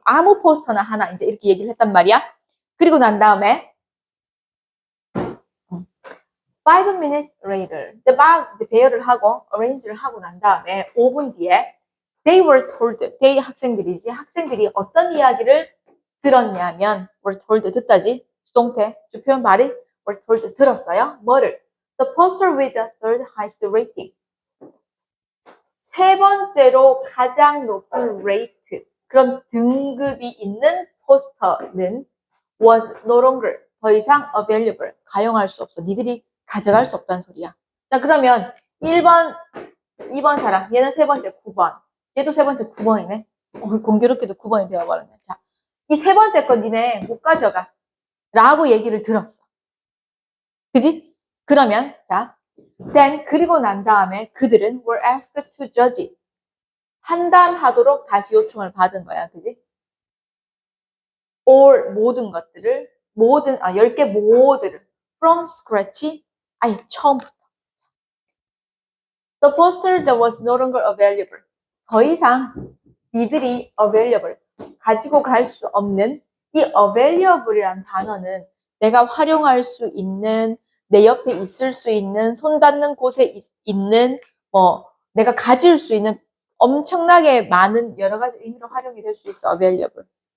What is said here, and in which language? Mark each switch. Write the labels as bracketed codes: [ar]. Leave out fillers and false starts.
[ko] 아무 포스터나 하나, 이제 이렇게 얘기를 했단 말이야. 그리고 난 다음에 5 minutes later, 이제 막 이제 배열을 하고 arrange를 하고 난 다음에 5분 뒤에 they were told, they 학생들이지, 학생들이 어떤 이야기를 들었냐면 were told, 듣다지, 수동태, 주표현 발이 were told, 들었어요. 뭐를? [en] The poster with the third highest rating. [ko] 세 번째로 가장 높은 레이트, 그런 등급이 있는 포스터는 was no longer, 더 이상 available, 가용할 수 없어. 니들이 가져갈 수 없다는 소리야. 자, 그러면 1번, 2번 사람, 얘는 세 번째 9번, 얘도 세 번째 9번이네. 공교롭게도 9번이 되어버렸네. 자, 이 세 번째 건 니네 못 가져가. 라고 얘기를 들었어. 그지? 그러면, 자, then, 그리고 난 다음에 그들은 were asked to judge it. 판단하도록 다시 요청을 받은 거야. 그지? all, 모든 것들을, 10개 모두를 from scratch, 아예 처음부터. [en] The poster that was no longer available. [ko] 더 이상 이들이 available, 가지고 갈 수 없는 이 available이라는 단어는 내가 활용할 수 있는, 내 옆에 있을 수 있는, 손 닿는 곳에 있는, 내가 가질 수 있는 엄청나게 많은 여러 가지 의미로 활용이 될 수 있어, available.